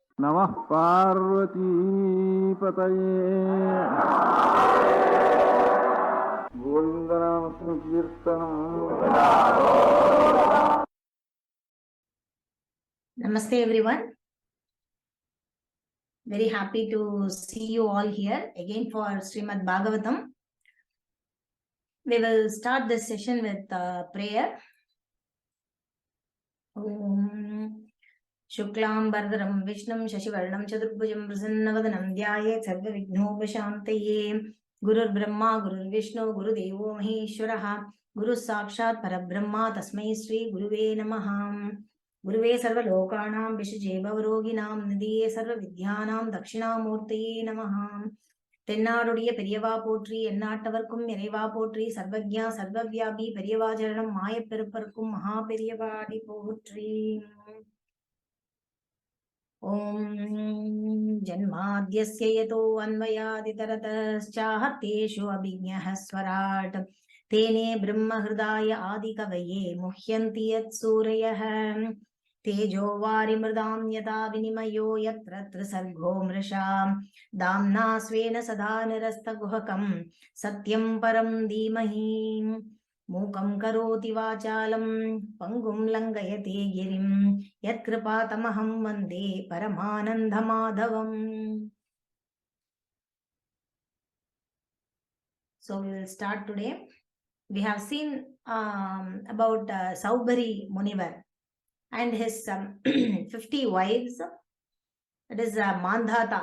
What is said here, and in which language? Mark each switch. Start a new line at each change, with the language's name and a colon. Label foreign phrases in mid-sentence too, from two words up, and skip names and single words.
Sanskrit: नमः पार्वती पतये गोविन्दनाम् सङ्कीर्तनम्.
English: Namaste everyone. Very happy to see you all here again for Srimad Bhagavatam. We will start this session with prayer.
Sanskrit: शुक्लं भरधरं विष्णुं शशिवर्णं चतुर्भुजं प्रसन्नवदनं ध्यायेत् सर्व विघ्नोपशान्तये. गुरुर् ब्रह्मा गुरुर् विष्णुः गुरु देवो महेश्वरः गुरु साक्षात् परब्रह्म तस्मै श्री गुरवे नमः. गुरवे सर्व लोकानां भिषजे भवरोगिणां निधये सर्व विद्यानां दक्षिणामूर्तये नमः.
Tamil: தென்னாடுடைய பெரியவா போற்றி எந்நாட்டவர்க்கும் இறைவா போற்றி சர்வஜ்ஞா சர்வவியாபி பெரியவாச்சரணம் மாயப்பெருப்பர்க்கும் மகா பெரியவாடி போற்றி.
Sanskrit: ओं जन्माद्यस्य यतो अन्वयादितरतश्चार्थेषु अभिज्ञः स्वराट् तेने ब्रह्महृदाय आदिकवये मुह्यन्ति यत् सूरयः तेजो वारिमृदां यथा विनिमयो यत्र त्रिसर्गो मृषां दाम्ना स्वेन सदा निरस्तगुहकं सत्यं परं धीमहि. मूकं करोति वाचालं पङ्गुं लङ्घयते गिरिं यत्कृपातमहं वन्दे परमानन्दमाधवम्.
English: So we will start today. We have seen about Saubhari Munivar and his 50 wives. That is Mandhata.